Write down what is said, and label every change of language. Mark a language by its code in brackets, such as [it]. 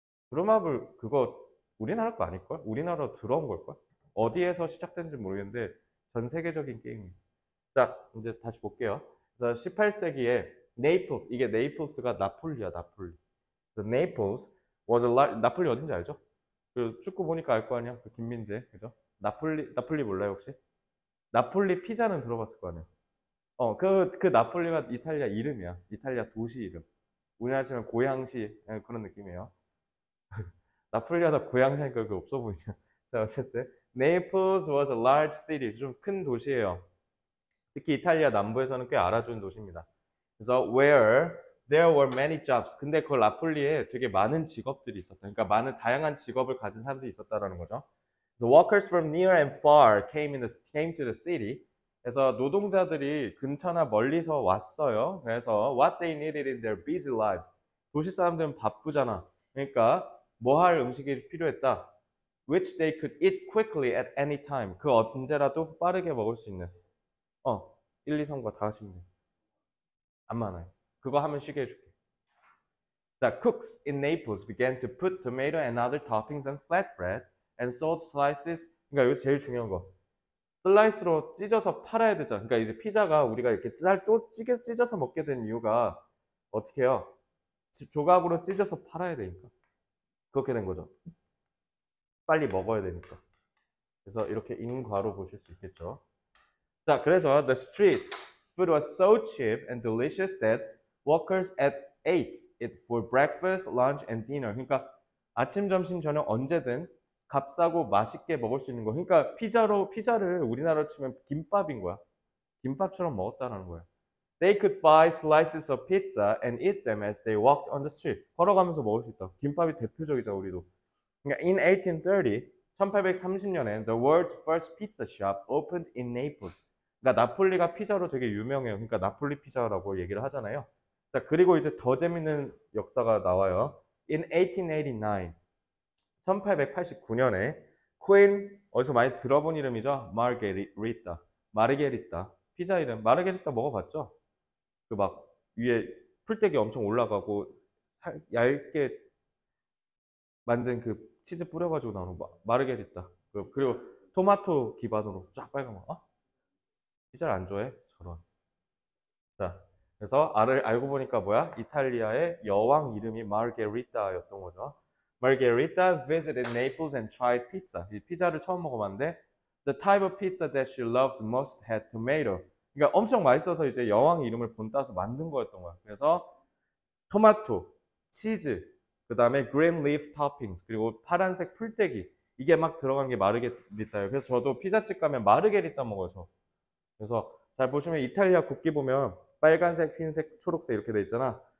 [ko] 브로마블 그거 우리나라 거 아닐걸? 우리나라로 들어온 걸걸? 어디에서 시작된지 모르겠는데 전 세계적인 게임이에요. 자, 이제 다시 볼게요. 그래서 18세기에 네이플스, 이게 네이플스가 나폴리야, 나폴리. [en] The Naples was a [ko] 나폴리 어딘지 알죠? 그 축구 보니까 알 거 아니야? 그 김민재, 그죠? 나폴리 몰라요, 혹시? 나폴리 피자는 들어봤을 거 아니야? 그 나폴리가 이탈리아 이름이야. 이탈리아 도시 이름. 우리나라 치면 고양시 그런 느낌이에요. 나폴리 하다 고양시 하니까 그 없어 보이냐. 자, 어쨌든. [en] Naples was a large city. [ko] 좀 큰 도시예요. 특히 이탈리아 남부에서는 꽤 알아준 도시입니다. [en] 그래서 where there were many jobs. [ko] 근데 그 나폴리에 되게 많은 직업들이 있었다. 그러니까 많은 다양한 직업을 가진 사람들이 있었다라는 거죠. [en] The workers from near and far came to the city. [ko] 그래서 노동자들이 근처나 멀리서 왔어요. [en] 그래서 what they needed in their busy lives. [ko] 도시 사람들은 바쁘잖아. 그러니까 뭐 할 음식이 필요했다. [en] Which they could eat quickly at any time. [ko] 그 언제라도 빠르게 먹을 수 있는. 1, 2, 3과 다 하시면 돼요. 안 많아요. 그거 하면 쉬게 해줄게. [en] 자, cooks in Naples began to put tomato and other toppings on flatbread and sold slices. [ko] 그러니까 여기 제일 중요한 거. 슬라이스로 찢어서 팔아야 되잖아. 그러니까 이제 피자가 우리가 이렇게 찢어서 먹게 된 이유가 어떻게 해요? 조각으로 찢어서 팔아야 되니까. 그렇게 된 거죠. 빨리 먹어야 되니까. 그래서 이렇게 인과로 보실 수 있겠죠. [en] 자, 그래서 the street food was so cheap and delicious that workers ate it for breakfast, lunch, and dinner. [ko] 그러니까 아침, 점심, 저녁 언제든 값싸고 맛있게 먹을 수 있는 거. 그러니까 피자를 우리나라로 치면 김밥인 거야. 김밥처럼 먹었다는 거야. [en] They could buy slices of pizza and eat them as they walked on the street. [ko] 걸어가면서 먹을 수 있다. 김밥이 대표적이죠, 우리도. [en] 그러니까 in 1830, [ko] 1830년에 [en] the world's first pizza shop opened in Naples. [ko] 그러니까 나폴리가 피자로 되게 유명해요. 그러니까 나폴리 피자라고 얘기를 하잖아요. 자, 그리고 이제 더 재밌는 역사가 나와요. [en] In 1889, [ko] 1889년에 퀸, 어디서 많이 들어본 이름이죠? 마르게리타. 피자 이름. 마르게리타 먹어봤죠? 그 막 위에 풀떼기 엄청 올라가고 얇게 만든 그 치즈 뿌려가지고 나오는 마르게리타. 그리고 토마토 기반으로 쫙 빨간 거. 피자를 안 좋아해? 저런. 자, 그래서 알고 보니까 뭐야? 이탈리아의 여왕 이름이 마르게리타였던 거죠. [en] Margherita visited Naples and tried pizza. [ko] 이 피자를 처음 먹어봤는데 [en] The type of pizza that she loved most had tomato. [ko] 그러니까 엄청 맛있어서 이제 여왕 이름을 본따서 만든 거였던 거야. 그래서 토마토, 치즈, 그 다음에 [en] green leaf toppings, [ko] 그리고 파란색 풀떼기. 이게 막 들어간 게 마르게리타예요. 그래서 저도 피자집 가면 마르게리타 먹어요. 저. 그래서 잘 보시면 이탈리아 국기 보면 빨간색, 흰색, 초록색 이렇게 돼 있잖아.